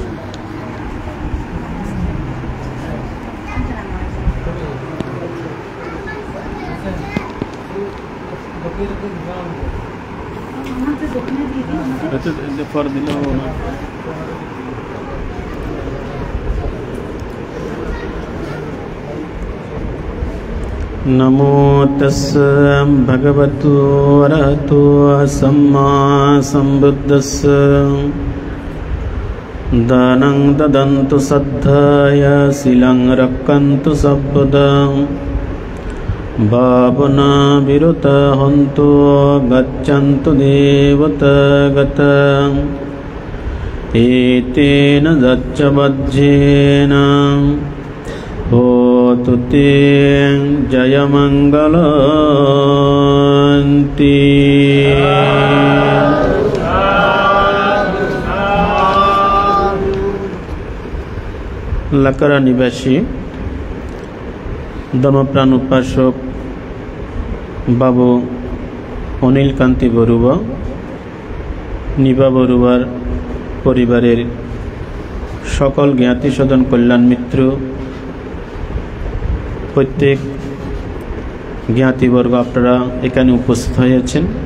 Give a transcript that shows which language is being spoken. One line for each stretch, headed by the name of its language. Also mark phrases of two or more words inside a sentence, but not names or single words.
Bangla: পর দিলেও না
Pali: नमो तस्स भगवतो अरहतो सम्मा सम्बुद्धस्स दानं ददन्तु सद्धाय शीलं रक्षन्तु सर्वदा भावना विरुता हन्तु गच्छन्तु देवतागता एतेन दच्चवज्जेन होतु ते जयमङ्गलन्ति লাকারা
Bangla: নিবাসী ধর্মপ্রাণ উপাসক বাবু অনিল কান্তি বড়ুয়া নিবা বড়ুয়ার পরিবারের সকল জ্ঞাতি স্বজন কল্যাণ মিত্র প্রত্যেক জ্ঞাতিবর্গ আপনারা এখানে উপস্থিত হয়েছেন।